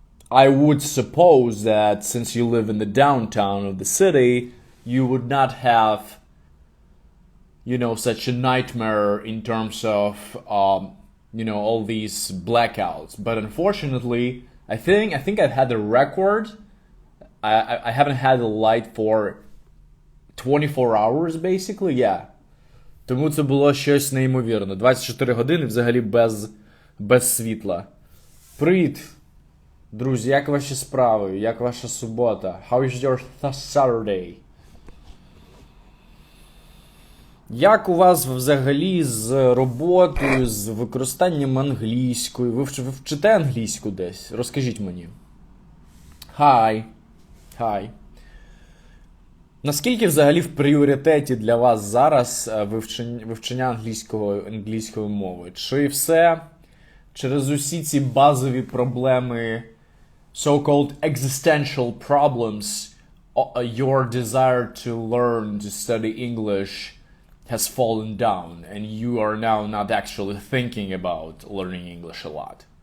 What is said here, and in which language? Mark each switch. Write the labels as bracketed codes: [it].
[en] I would suppose that since you live in the downtown of the city, you would not have, such a nightmare in terms of, all these blackouts. But unfortunately, I think I've had a record. I haven't had a light for 24 hours, basically, yeah. [uk] Тому це було щось неймовірне. 24 години взагалі без світла. Привіт, друзі, як ваші справи? Як ваша субота? [en] How is your Saturday? [uk] Як у вас взагалі з роботою, з використанням англійської? Ви вчите англійську десь? Розкажіть мені. [en] Hi. [uk] Наскільки взагалі в пріоритеті для вас зараз вивчення англійської мови? Чи все через усі ці базові проблеми, [en] so-called existential problems, your desire to learn, to study English has fallen down and you are now not actually thinking about learning English a lot?